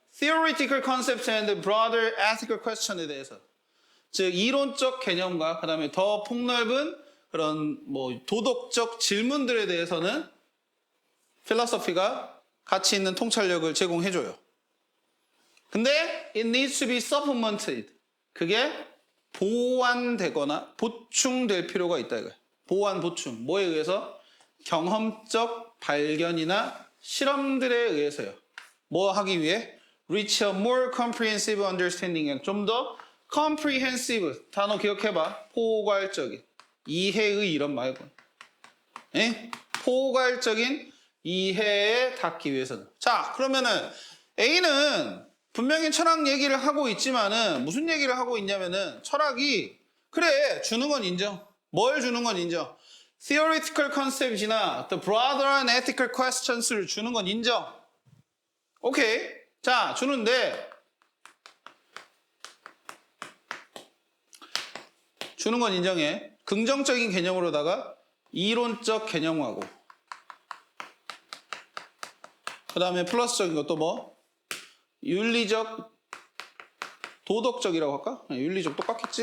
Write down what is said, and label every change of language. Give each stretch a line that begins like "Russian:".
English: theoretical concepts and broader ethical question에 대해서.
Korean: 즉, 이론적 개념과 그 다음에 더 폭넓은 그런 뭐 도덕적 질문들에 대해서는 philosophy가 가치 있는 통찰력을 제공해줘요. 근데
English: it needs to be supplemented.
Korean: 그게 보완되거나 보충될 필요가 있다 이거예요. 보완, 보충. 뭐에 의해서? 경험적 발견이나 실험들에 의해서요. 뭐 하기 위해?
English: reach a more comprehensive understanding.
Korean: 좀 더 comprehensive. 단어 기억해봐. 포괄적인. 이해의 이런 말고. 예? 포괄적인 이해에 닿기 위해서는. 자, 그러면은 A는 분명히 철학 얘기를 하고 있지만은 무슨 얘기를 하고 있냐면은 철학이 그래 주는 건 인정. 뭘 주는 건 인정.
English: theoretical concept이나 the broader and ethical questions를
Korean: 주는 건 인정. 오케이. 자, 주는데 주는 건 인정해. 긍정적인 개념으로다가 이론적 개념하고 그 다음에 플러스적인 것도 뭐 윤리적, 도덕적이라고 할까? 윤리적 똑같겠지?